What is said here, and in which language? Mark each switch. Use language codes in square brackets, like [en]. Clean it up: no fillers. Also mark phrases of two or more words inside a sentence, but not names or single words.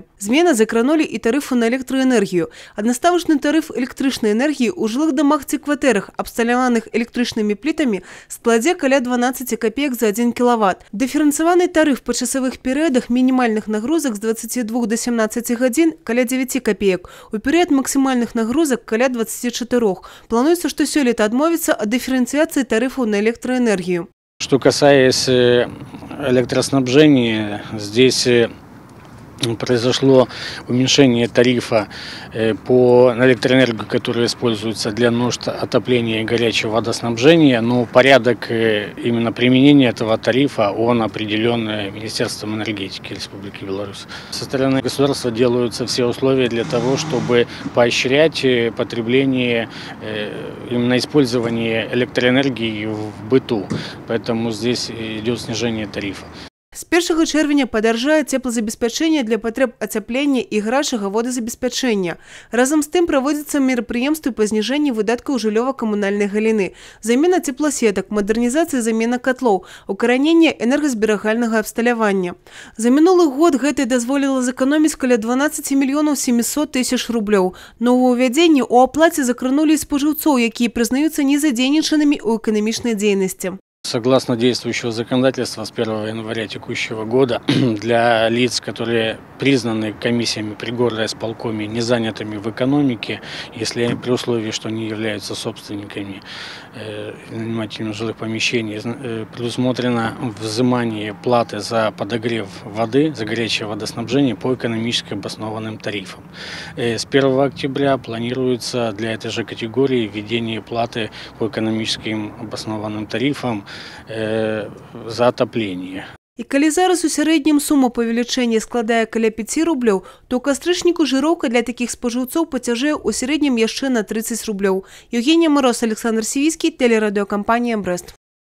[be] Змены закранулі і тарыфу на электраэнергію. Аднаставачны тарыф электрычнай энергіі ў жылых дамах ці кватэрах, абсталяваных электрычнымі плітамі, складзе каля 12 копеек за 1 киловатт. Дыферэнцыяваны тарыф па часовых перыядах мінімальных нагрузак з 22 до 17 гадзін каля 9 копеек, у перыяд максімальных нагрузак каля 24. Плануецца, што сёлета адмовіцца ад дыферэнцыяцыі тарыфаў на электраэнергію. [ru] Что касается электроснабжения, здесь произошло уменьшение тарифа на электроэнергию, которая используется для нужд отопления и горячего водоснабжения, но порядок именно применения этого тарифа, он определен Министерством энергетики Республики Беларусь. Со стороны государства делаются все условия для того, чтобы поощрять потребление, именно использование электроэнергии в быту, поэтому здесь идет снижение тарифа. [be] З 1 чэрвеня падаржае цеплазабеспячэнне для патрэб ацяплення і гарачага водазабеспячэння. Разам з тым праводзяцца мерапрыемствы па зніжэнні выдаткаў жыллёва-камунальнай галіны, замена цепласетак, мадэрнізацыя замена котлоў, укараненне энергазберагальнага абсталявання. За мінулы год гэта дазволіла зэканоміць каля 12 мільёнаў 700 тысяч рублёў. Новаўвядзенні ў аплаце закранулі і спажыўцоў, якія прызнаюцца незадзейнічанымі ў эканамічнай дзейнасці. [ru] Согласно действующего законодательства с 1 января текущего года для лиц, которые признаны комиссиями при горисполкоме незанятыми в экономике, если при условии, что они являются собственниками нанимательных жилых помещений, предусмотрено взимание платы за подогрев воды, за горячее водоснабжение по экономически обоснованным тарифам. С 1 октября планируется для этой же категории введение платы по экономическим обоснованным тарифам за отопление. [be] І калі зараз у сярэднім сума павелічэння складае каля 5 рублёў, то ў кастрычніку жыроўка для такіх спажыўцоў пацяжэе ў сярэднім яшчэ на 30 рублёў. [ru] Евгения Мороз, Александр Сивийский, телерадиокомпания «Брест».